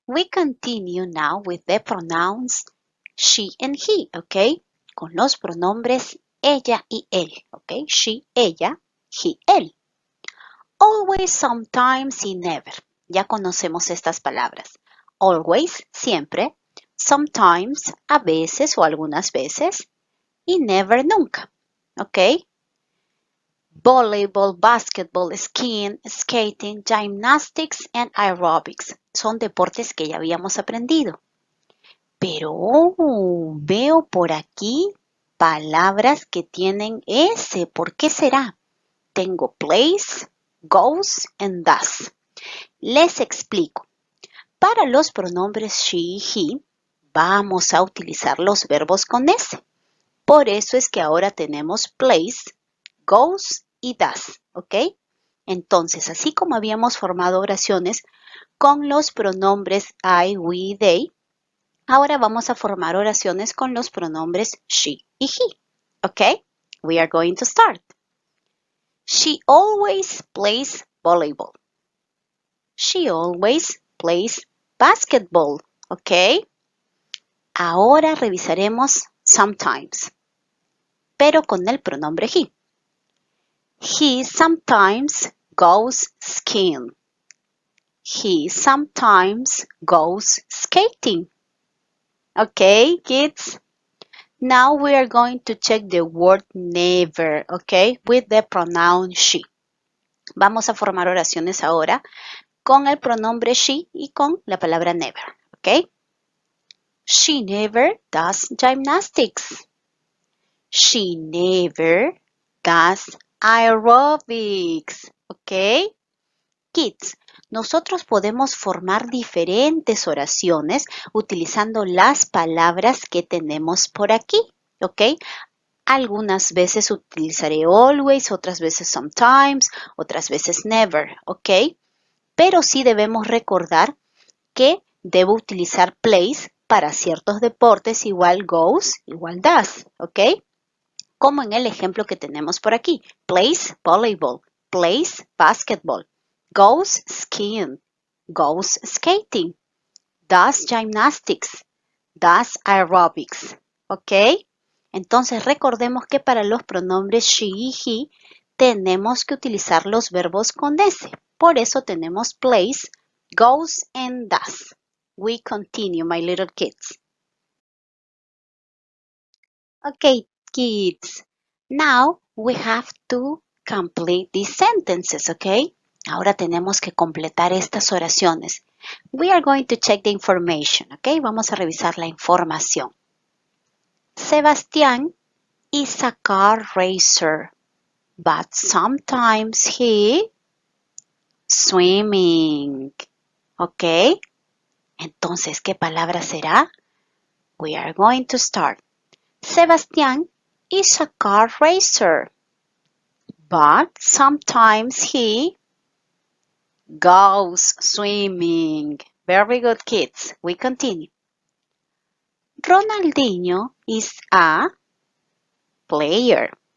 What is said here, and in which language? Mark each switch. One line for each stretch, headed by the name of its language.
English: We continue now with the pronouns she and he, okay?
Spanish: Con los pronombres ella y él, okay?
English: She, ella, he, él. Always, sometimes y never.
Spanish: Ya conocemos estas palabras.
English: Always, siempre.
Spanish: Sometimes, a veces o algunas veces. Y never, nunca. ¿Ok?
English: Volleyball, basketball, skiing, skating, gymnastics and aerobics.
Spanish: Son deportes que ya habíamos aprendido. Pero veo por aquí palabras que tienen S. ¿Por qué será? Tengo plays, goes and does. Les explico. Para los pronombres she y he, vamos a utilizar los verbos con S. Por eso es que ahora tenemos plays, goes y does, ¿ok? Entonces, así como habíamos formado oraciones con los pronombres I, we, they, ahora vamos a formar oraciones con los pronombres she y he, ¿ok?
English: We are going to start. She always plays volleyball. She always plays basketball, ¿ok?
Spanish: Ahora revisaremos sometimes, pero con el pronombre he.
English: He sometimes goes skiing. He sometimes goes skating. Okay, kids? Now we are going to check the word never, okay, with the pronoun she.
Spanish: Vamos a formar oraciones ahora con el pronombre she y con la palabra never, okay?
English: She never does gymnastics. She never does aerobics, ¿ok?
Spanish: Kids, nosotros podemos formar diferentes oraciones utilizando las palabras que tenemos por aquí, ¿ok? Algunas veces utilizaré always, otras veces sometimes, otras veces never, ¿ok? Pero sí debemos recordar que debo utilizar plays para ciertos deportes igual goes, igual does, ¿ok? Como en el ejemplo que tenemos por aquí.
English: Plays volleyball, plays basketball, goes skiing, goes skating, does gymnastics, does aerobics. ¿Ok?
Spanish: Entonces recordemos que para los pronombres she y he tenemos que utilizar los verbos con S. Por eso tenemos plays, goes and does.
English: We continue, my little kids. Okay, kids. Now we have to complete these sentences, okay?
Spanish: Ahora tenemos que completar estas oraciones.
English: We are going to check the information, okay?
Spanish: Vamos a revisar la información.
English: Sebastián is a car racer, but sometimes he swimming, okay?
Spanish: Entonces, ¿qué palabra será?
English: We are going to start. Sebastián is a car racer, but sometimes he goes swimming. Very good, kids. We continue. Ronaldinho is a player.